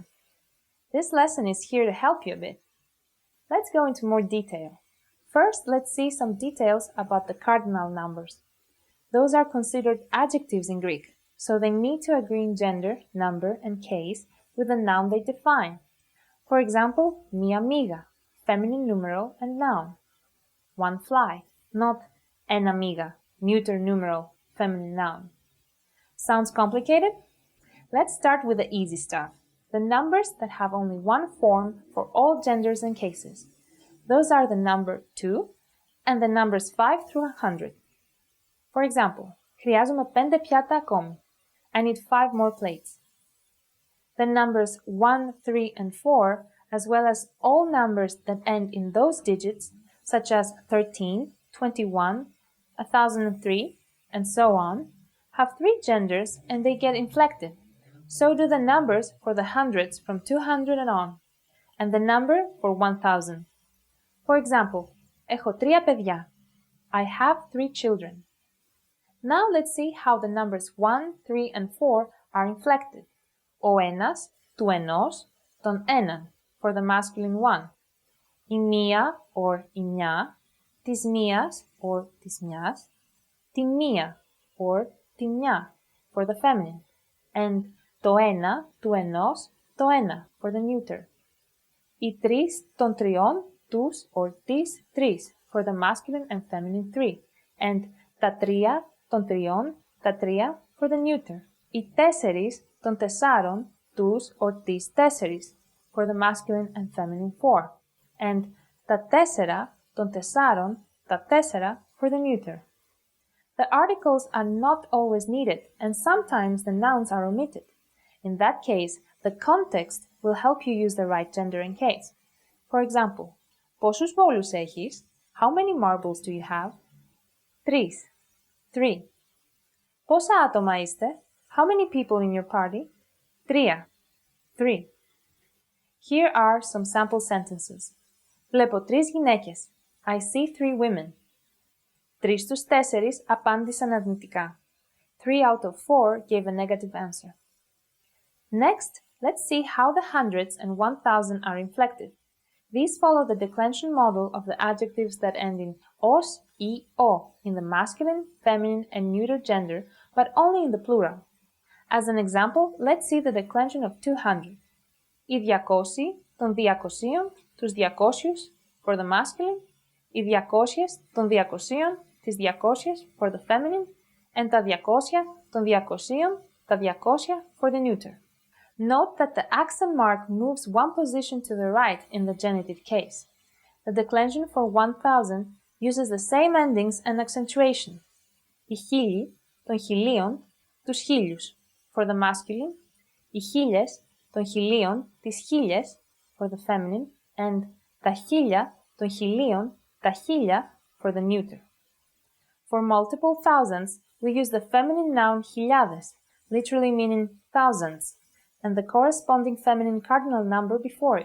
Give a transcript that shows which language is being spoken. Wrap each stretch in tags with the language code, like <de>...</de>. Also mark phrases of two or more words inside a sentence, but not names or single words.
<en>This lesson is here to help you a bit. Let's go into more detail. First, let's see some details about the cardinal numbers. Those are considered adjectives in Greek, so they need to agree in gender, number, and case with the noun they define. For example,</en> <el>μία μύγα,</el> <en>feminine numeral and noun. One fly, not</en> <el>ένα μύγα,</el> <en>neuter numeral, feminine noun. Sounds complicated? Let's start with the easy stuff. The numbers that have only one form for all genders and cases. Those are the number 2 and the numbers 5 through 100. For example,</en> <el>χρειάζομαι 5 πιάτα ακόμη.</el> <en>I need 5 more plates. The numbers 1, 3, and 4, as well as all numbers that end in those digits, such as 13, 21, 1003, and so on, have 3 genders and they get inflected. So do the numbers for the hundreds from 200 and on, and the number for 1000. For example,</en> <el>έχω 3 παιδιά.</el> <en>I have 3 children. Now let's see how the numbers 1, 3, and 4 are inflected.</en> <el>Ο ένας, του ενός, τον έναν,</el> <en>for the masculine one.</en> <el>Η μία or η μια, της μίας or της μιας, τη μία or τη μια,</el> <en>for the feminine.</en> <el>And το ένα, του ενός, το ένα,</el> <en>for the neuter.</en> <el>Οι τρεις των τριών, τους or τις τρεις,</el> <en>for the masculine and feminine three.</en> <el>And τα τρία των τριών, τα τρία,</el> <en>for the neuter.</en> <el>Οι τέσσερις των τεσσάρων, τους or τις τέσσερις,</el> <en>for the masculine and feminine four.</en> <el>And τα τέσσερα των τεσσάρων, τα τέσσερα,</el> <en>for the neuter. The articles are not always needed, and sometimes the nouns are omitted. In that case, the context will help you use the right gender and case. For example,</en> <el>πόσους βόλους έχεις?</el> <en>How many marbles do you have? 3. 3.</en> <el>Πόσα άτομα είστε?</el> <en>How many people in your party? 3. 3. Here are some sample sentences.</en> <el>Βλέπω 3 γυναίκες.</el> <en>I see 3 women.</en> <el>3 στους 4 απάντησαν αρνητικά.</el> <en>3 out of 4 gave a negative answer. Next, let's see how the hundreds and 1000 are inflected. These follow the declension model of the adjectives that end in os, I, o in the masculine, feminine, and neuter gender, but only in the plural. As an example, let's see the declension of 200.</en> <el>Οι 200 των 200, τους 200</el> <en>for the masculine,</en> <el>οι 200 των 200, τις 200</el> <en>for the feminine, and</en> <el>τα 200 των 200, τα 200</el> <en>for the neuter. Note that the accent mark moves one position to the right in the genitive case. The declension for 1000 uses the same endings and accentuation.</en> <el>Οι χίλιοι των χιλίων, τους χίλιους</el> <en>for the masculine,</en> <el>οι χίλιες των χιλίων, τις χίλιες</el> <en>for the feminine, and</en> <el>τα χίλια των χιλίων, τα χίλια</el> <en>for the neuter. For multiple thousands, we use the feminine noun χιλιάδες, literally meaning thousands, and the corresponding feminine cardinal number before it.</en>